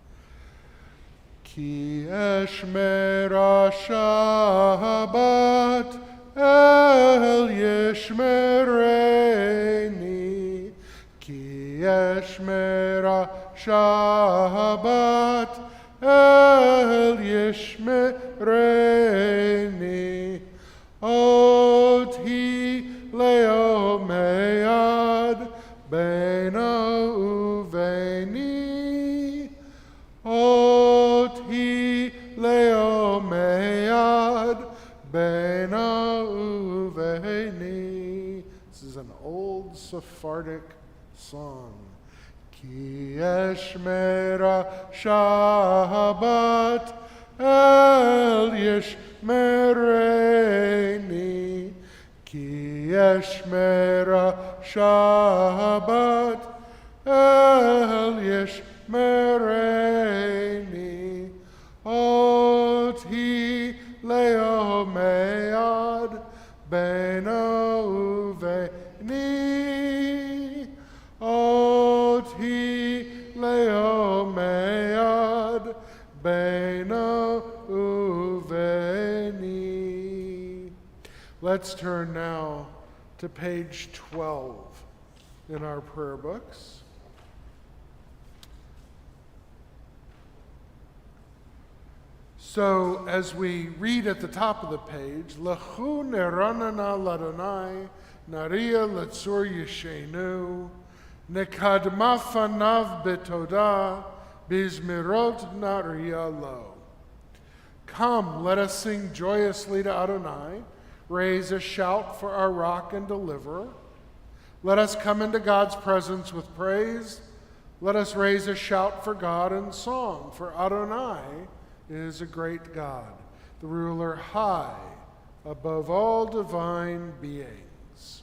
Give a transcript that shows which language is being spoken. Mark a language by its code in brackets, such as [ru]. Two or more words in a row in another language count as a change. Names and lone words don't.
[he] כי אשמרה שבת אל ישמרני. כי אשמרה שבת אל ישמרני. אות היא לעולמי עד בינו וביני. אות היא לעולמי עד בינו וביני. [en] This is an old Sephardic song. [he] כי אשמרה שבת אל ישמרני. כי אשמרה שבת אל ישמרני. אות היא לעולמי עד בינו וביני. אות היא לעולמי עד בינו וביני. [en] Let's turn now to page 12 in our prayer books. So, as we read at the top of the page, [he] לכו נרננה לה, נריעה לצור ישענו, נקדמה פניו בתודה, בזמירות נריע לו. [en] Come, let us sing joyously to Adonai, raise a shout for our rock and deliverer. Let us come into God's presence with praise. Let us raise a shout for God in song, for Adonai is a great God, the ruler high above all divine beings.